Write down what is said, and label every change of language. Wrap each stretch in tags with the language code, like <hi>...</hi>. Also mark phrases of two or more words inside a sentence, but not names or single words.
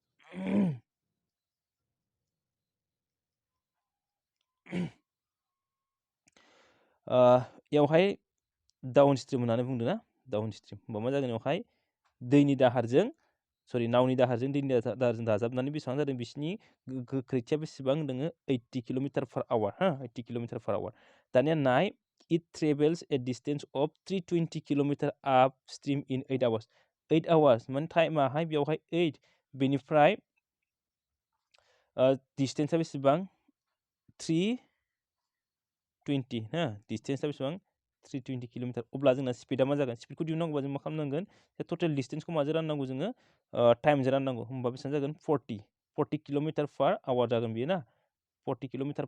<brx>बेवहाय</brx> <en>down stream</en> <brx>होननानै बुंदों ना</brx> <en>down stream</en> <brx>होमबा मा जागोन बेवहाय दैनि दाहारजों नावनि दाहारजों दैनि दाहारजों दाजाबनानै बेसेबां जादों बिसिनि गोख्रैथिया बेसेबां होनदों 80</brx> <en>kilometer per hour</en> <brx>80</brx> <en>kilometer per hour</en> <brx>दानिया नाय</brx> <en>it travels a distance of 320 kilometer upstream in 8 hours 8 hours</en> <brx>माने टाइमाहाय बेवहाय 8 बेनिफ्राय डिस्टेन्सआ बेसेबां 320 डिस्टेन्सआ बेसेबां 320 किलोमिटार अब्ला जोंना स्पिडा मा जागोन स्पिडखौ दिहुननांगौबा जों मा खालामनांगोन</brx> <en>total distance</en> <brx>माजों राननांगौ जोङो टाइमजों राननांगौ होमबा बेसेबां जागोन 40</brx> <en>kilometer per hour</en> <brx>जागोन बेयो ना 40 किलोमिटार</brx>